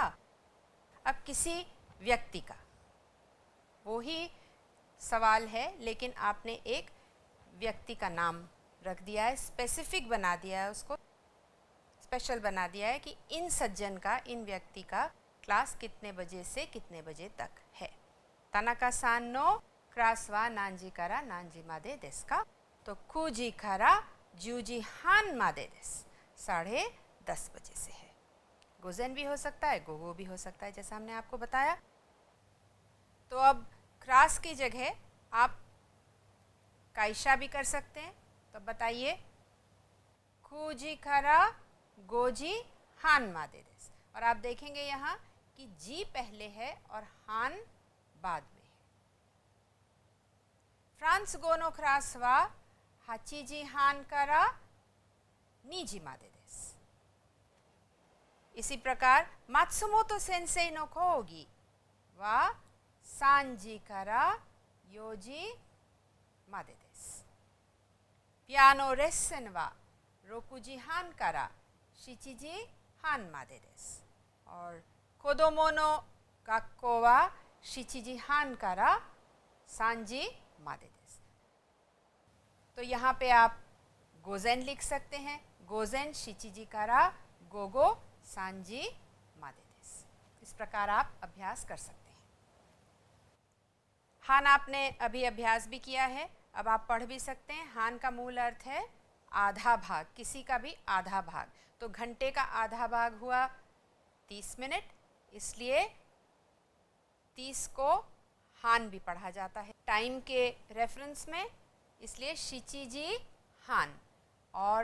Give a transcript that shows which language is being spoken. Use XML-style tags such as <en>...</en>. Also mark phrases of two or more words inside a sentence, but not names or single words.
<hi>अब किसी व्यक्ति का वो ही सवाल है लेकिन आपने एक व्यक्ति का नाम रख दिया है, स्पेसिफिक बना दिया है, उसको स्पेशल बना दिया है कि इन सज्जन का, इन व्यक्ति का क्लास कितने बजे से कितने बजे तक है।</hi> <ja>田中さんのクラスは何時から何時までですか. तो 九時から十時半までです,</ja> <hi>10:30 बजे से है। गोजेन भी हो सकता है, गोगो भी हो सकता है, जैसा हमने आपको बताया। तो अब क्लास की जगह आप काइशा भी कर सकते हैं। तो बताइए,</hi> <ja>九時から五時半までです.</ja> <hi>और आप देखेंगे यहाँ कि जी पहले है और हान बाद में है।</hi> <ja>フランスゴのクラスは八時半から二時までです. 松本先生の講義は三時から四時までです. ピアノレッスンは6時半から7時半までです。</ja> <hi>और</hi> <ja>子供の学校は7時半から3時までです。</ja> <hi>तो यहाँ पे आप गोजेन लिख सकते हैं,</hi> <ja>午前7時から午後3時までです。</ja> <hi>इस प्रकार आप अभ्यास कर सकते हैं। हान आपने अभी अभ्यास भी किया है, अब आप पढ़ भी सकते हैं। हान का मूल अर्थ है आधा भाग, किसी का भी आधा भाग। तो घंटे का आधा भाग हुआ 30 मिनट, इसलिए 30 को हान भी पढ़ा जाता है टाइम के रेफरेंस में, इसलिए</hi> <ja>七時半.</ja>